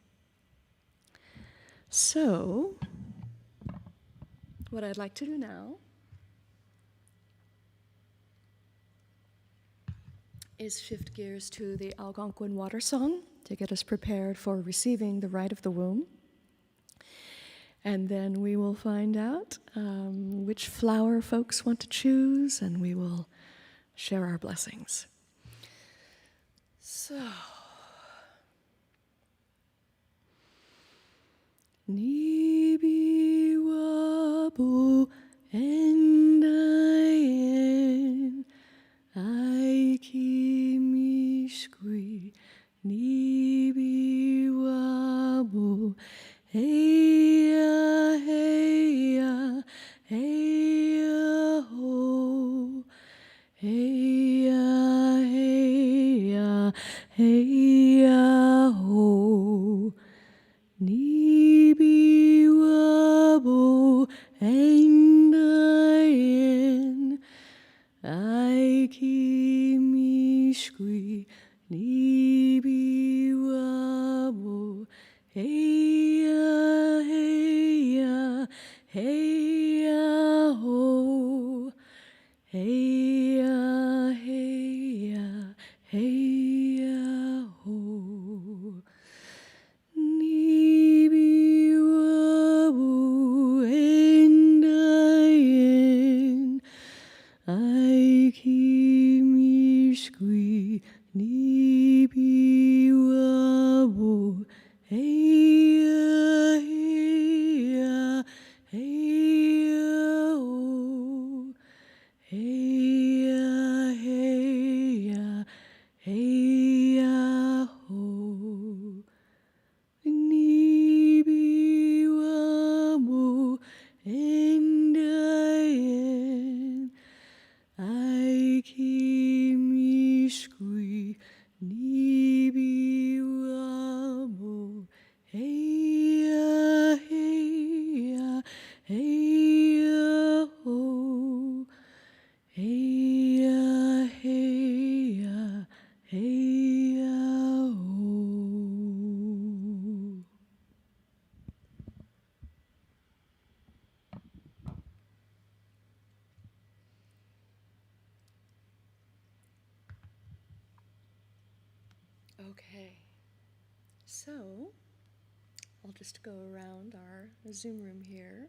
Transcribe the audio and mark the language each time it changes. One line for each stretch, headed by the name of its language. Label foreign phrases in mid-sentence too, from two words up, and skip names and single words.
English: So, what I'd like to do now is shift gears to the Algonquin water song to get us prepared for receiving the rite of the womb. And then we will find out which flower folks want to choose, and we will share our blessings. So,
Algonquin: Nibi wabu endayen aiki mishkui Nibi wabu heya heya heya ho heya heya heya ho Nibi wabu endayen aiki mishkui Nibi wabu heya heya heya ho heya heya heya ho Nibi wabu endayen aiki mishkui Nibi wabu heya heya heya ho heya heya heya ho Nibi wabu endayen aiki mishkui Nibi wabu heya heya heya ho heya heya heya ho.
English: Okay, so I'll just go around our Zoom room here.